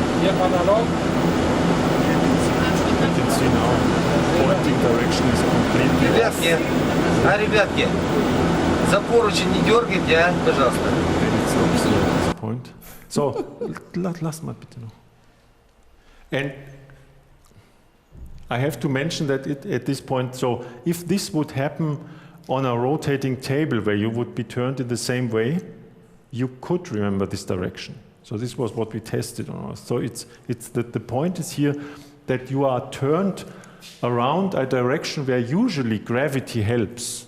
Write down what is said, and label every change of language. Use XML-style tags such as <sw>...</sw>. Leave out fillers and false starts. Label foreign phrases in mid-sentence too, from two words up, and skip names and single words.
<en>You can see now, pointing direction is completely off.</en> <ru>Ребятки, за поручень не дергайте, пожалуйста.</ru> <de>Point. So, lass mal bitte noch.</de> <en>And I have to mention that at this point, so if this would happen on a rotating table where you would be turned in the same way, you could remember this direction. So this was what we tested on us. So it's the point is here that you are turned around a direction where usually gravity helps.</en>